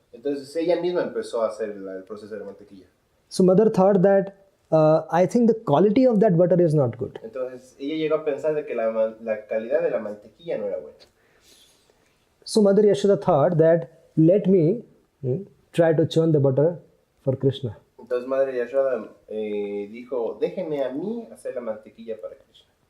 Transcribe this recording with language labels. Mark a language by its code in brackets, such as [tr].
[es] Entonces ella misma empezó a hacer el proceso de la mantequilla. [en] So mother thought that I think the quality of that butter is not good. [es] Entonces ella llegó a pensar de que la calidad de la mantequilla no era buena. [en] So Mother Yashoda thought that let me try to churn the butter for Krishna. [es] Entonces Madre Yashoda dijo, déjeme a mí hacer la mantequilla para Krishna.